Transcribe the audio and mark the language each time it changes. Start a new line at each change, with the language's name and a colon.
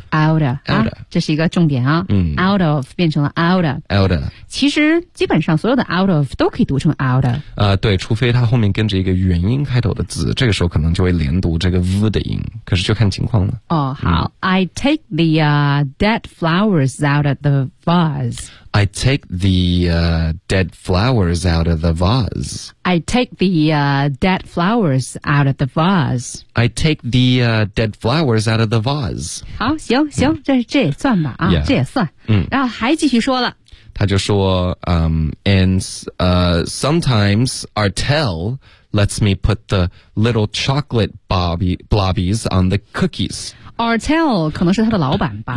Chinese: out of。 这是一个重点啊、out of 变成了 out of
English: out of，
Chinese: 其实基本上所有的 out of 都可以读成 out of、对，除非它后面跟着一个元音开头的字，这个时候可能就会连读这个 v 的音，可是就看情况了。哦，好、
English: I take the dead flowers out of the vase I take the dead flowers out of the vase I take the dead flowers out of the vase I take the dead flowers out of the vase
Chinese: 好，行、这也算吧、这也算、然后还继续说了，他就说、
English: sometimes Artel lets me put the little chocolate blobbies on the cookies.
Chinese: Artel 可能是他的老板吧，